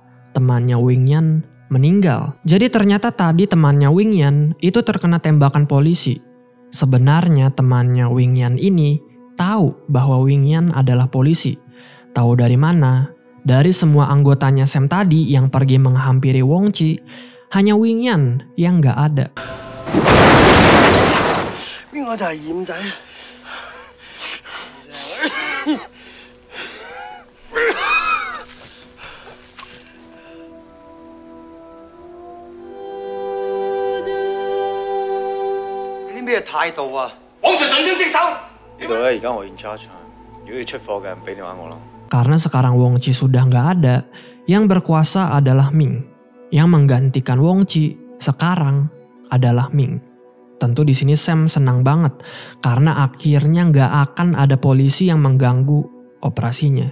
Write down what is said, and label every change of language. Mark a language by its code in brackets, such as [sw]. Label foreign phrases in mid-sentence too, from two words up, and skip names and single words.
[id] Temannya Wing Yan meninggal. Jadi ternyata tadi temannya Wing Yan itu terkena tembakan polisi. Sebenarnya temannya Wing Yan ini tahu bahwa Wing Yan adalah polisi. Tahu dari mana? Dari semua anggotanya Sam tadi yang pergi menghampiri Wong Chi, hanya Wing Yan yang gak ada. [yue] 邊個就係二五仔？啲咩態度啊？往上盡忠職守。呢度咧而家我 [en] in charge， [yue] 如果要出貨嘅，俾電話我啦。 [id] Karena sekarang Wong Chi sudah nggak ada, yang berkuasa adalah Ming. Yang menggantikan Wong Chi sekarang adalah Ming. Tentu di sini Sam senang banget karena akhirnya nggak akan ada polisi yang mengganggu operasinya.